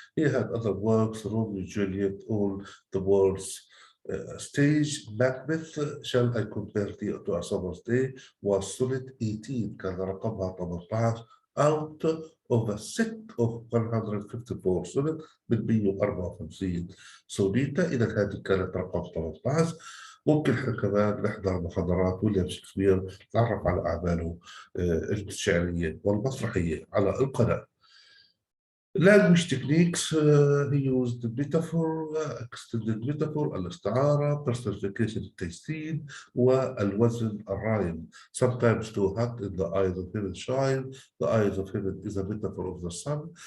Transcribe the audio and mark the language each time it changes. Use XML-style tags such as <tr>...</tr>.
<en>He had other works, Romeo and Juliet, all the world's stage. Macbeth, Shall I Compare Thee to a Summer's Day, was Sonnet 18</en> <ar>كان رقمها 18</ar> <en>out of a set of 154 sonnet</en> <ar>من 154 سونيتا. إذا هذه كانت رقم 18. ممكن احنا كمان نحضر محاضرات ويليام شكسبير نتعرف على أعماله الشعرية والمسرحية على القناة.</ar> <en>Language techniques, he used metaphor, extended metaphor, الاستعارة, personification التجسيد,</en> <ar>والوزن الرايم.</ar> <en>Sometimes to hot in the eyes of heaven shine. The eyes of heaven is a metaphor of the sun.</en>